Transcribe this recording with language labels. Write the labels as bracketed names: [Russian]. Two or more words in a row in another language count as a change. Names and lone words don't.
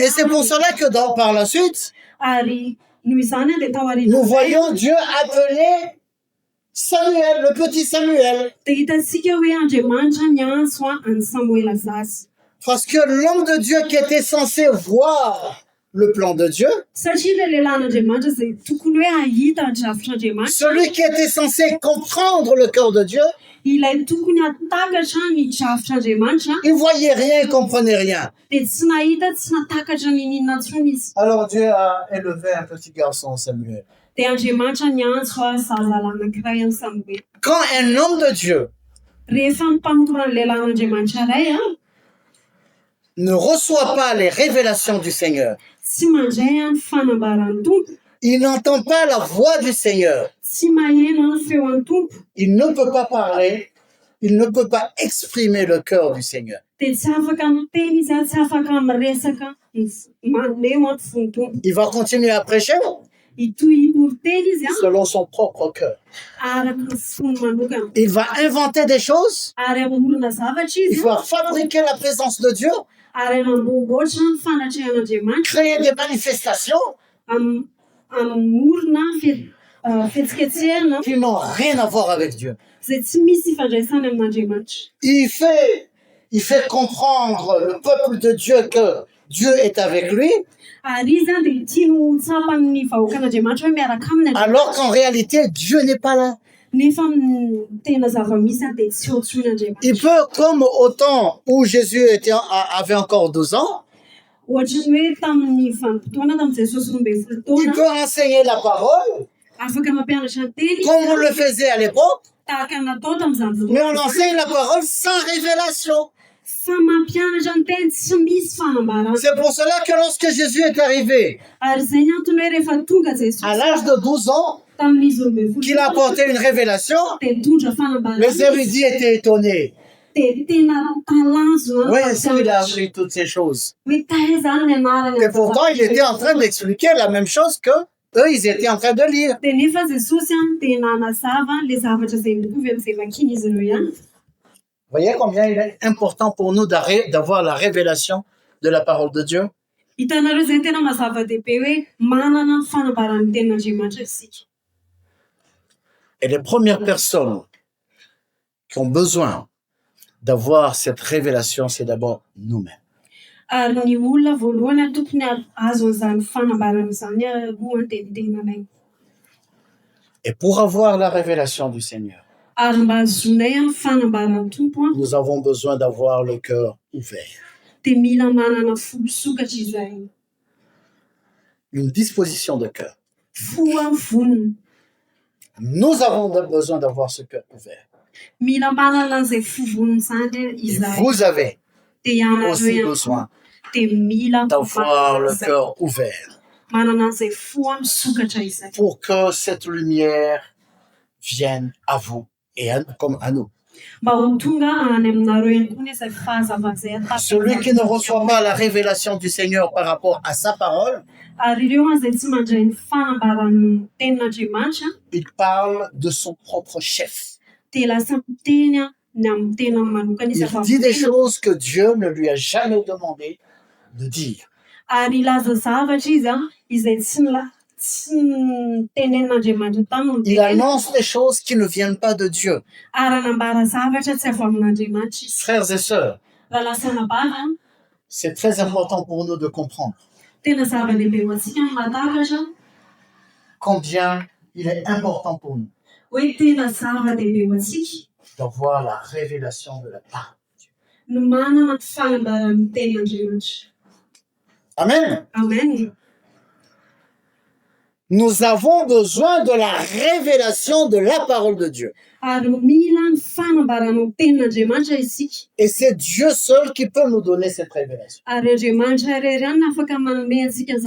[French] Et c'est pour cela que par la suite, [Malagasy] Ary noho izany dia tao aoriana [French] nous voyons Dieu appeler Samuel, le petit Samuel. [Malagasy] dia hitantsika hoe Andriamanitra niantso any Samuela zazy. [French] Parce que l'homme de Dieu qui était censé voir le plan de Dieu, [Malagasy] Satria le lehilahin'Andriamanitra izay tokony hoe ahita ny drafitr'Andriamanitra, [French] celui qui était censé comprendre le cœur de Dieu, [Malagasy] ilay tokony hatakatra ny drafitr'Andriamanitra, [French] il voyait rien, il comprenait rien. [Malagasy] dia tsy nahita, tsy natakatra ny ninona intsony izy. [French] Alors Dieu a élevé un petit garçon, Samuel. [Malagasy] Dia Andriamanitra niantso zazalahy anankiray any Samuel. [French] Quand un homme de Dieu [Malagasy] Rehefa ny mpanorona ny lehilahin'Andriamanitra iray [French] ne reçoit pas les révélations du Seigneur, [Malagasy] tsy mandray ny fanambaran'ny tompo, [French] il n'entend pas la voix du Seigneur, [Malagasy] tsy maheno ny feon'ny tompo, [French] il ne peut pas parler, il ne peut pas exprimer le cœur du Seigneur. [Malagasy] dia tsy afaka miteny izy, tsy afaka miresaka maneho ny fon'ny tompo. [French] Il va continuer à prêcher [Malagasy] Itoriteny izy [French] selon son propre cœur. [Malagasy] araka ny fony manokana, [French] Il va inventer des choses, [Malagasy] ary amorona zavatra [French] il [Malagasy] izy, [French] va fabriquer la présence de Dieu, [Malagasy] ary anamboamboatra ny fanatrehan'Andriamanitra, [French] créer des manifestations [Malagasy] amorona fetsiketsehana [French] qui n'ont rien à voir avec Dieu. [Malagasy] izay tsy misy ifandraisany amin'Andriamanitra. [French] Il fait comprendre le peuple de Dieu que Dieu est avec lui, [Malagasy] Ary izy dia tiano tsapan'ny vahoakan'Andriamanitra hoe miaraka aminy, [French] alors qu'en réalité, Dieu n'est pas là. [Malagasy] nefa ny tena zava-misy dia tsy eo tson'Andriamanitra. [French] Il peut, comme au temps où Jésus avait encore 12 ans, [Malagasy] Ohatrany hoe tamin'ny vanim-potoana tamin'ny Jesosy 12 [French] il [Malagasy] taona, [French] peut enseigner la parole, [Malagasy] afaka mampianatra ny teny [French] comme on le faisait à l'époque, [Malagasy] tahaka natao tamin'izany [French] mais on [Malagasy] fotoana. [French] enseigne la parole sans révélation. [Malagasy] Fa mampianatra ny teny tsy misy fanambarana. [French] C'est pour cela que lorsque Jésus est arrivé [Malagasy] Ary izay ny antony hoe rehefa tonga Jesosy [French] à l'âge de 12 ans, [Malagasy] tamin'izy 12 [French] qu'il a apporté une révélation, [Malagasy] dia nitondra fanambarana. [French] les érudits étaient étonnés. [Malagasy] Dia tena talanjo [French] Oui, ça, il a appris toutes ces choses. [Malagasy] hoe taizany ny anarany. [French] Et pourtant, il était en train d'expliquer la même chose que eux, ils étaient en train de lire. [Malagasy] Dia nefa Jesosy dia nanazava le zavatra izay mitovy amin'izay vakiana izy ireo ihany. [French] Voyez combien il est important pour nous d'avoir la révélation de la parole de Dieu. [Malagasy] Hitanareo izay tena mazava-dehibe hoe manana ny fanambaran'ny tenin'Andriamanitra isika. [French] Et les premières personnes qui ont besoin d'avoir cette révélation, c'est d'abord nous-mêmes. [Malagasy] Ary ny olona voalohany tokony azo an'izany fanambarana izany aloha dia ny tenanay. [French] Et pour avoir la révélation du Seigneur, [Malagasy] Ary mba azonay ny fanambaran'ny tompo [French] nous avons besoin d'avoir le cœur ouvert. [Malagasy] dia mila manana fo sokatra izay, [French] Une disposition de cœur. [Malagasy] fo amin'ny vonona. [French] Nous avons besoin d'avoir ce cœur ouvert. [Malagasy] Mila manana an'izay fo vonona izany [French] Et [Malagasy] izahay. [French] vous avez [Malagasy] Dia ianareo [French] aussi [Malagasy] ihany [French] besoin [Malagasy] dia mila [French] d'avoir le cœur ouvert [Malagasy] manana an'izay fo amin'ny sokatra izay, [French] pour que cette lumière vienne à vous et comme à nous. [Malagasy] mba ho tonga any aminareo ihany koa izay fahazavana izay atapy. [French] Celui qui ne reçoit pas la révélation du Seigneur par rapport à sa parole, [Malagasy] Ary ireo izay tsy mandray ny fanambaran'ny tenin'Andriamanitra [French] il parle de son propre chef. [Malagasy] dia lasa miteny ny amin'ny tena manokana izy [French] Il dit des choses que Dieu ne lui a jamais demandé de dire. [Malagasy] ary ilaza zavatra izy izay tsy tenenin'Andriamanitra taminy. [French] Il annonce des choses qui ne viennent pas de Dieu. [Malagasy] Ary anambara zavatra tsy avy amin'Andriamanitra izy. [French] Frères et sœurs, [Malagasy] Raha lasa anambara [French] c'est très important pour nous de comprendre [Malagasy] Tena zava-dehibe ho antsika ny mahatakatra [French] combien il est important pour nous [Malagasy] hoe tena zava-dehibe ho antsika [French] d'avoir la révélation de la parole. [Malagasy] no manana ny fanambaran'ny ten'Andriamanitra. [French] Amen. [Malagasy] Amen. [French] Nous avons besoin de la révélation de la parole de Dieu. [Malagasy] Ary mila ny fanambaran'ny tenin'Andriamanitra isika. [French] Et c'est Dieu seul qui peut nous donner cette révélation. [Malagasy] Ary Andriamanitra irery ihany no afaka manome antsika izao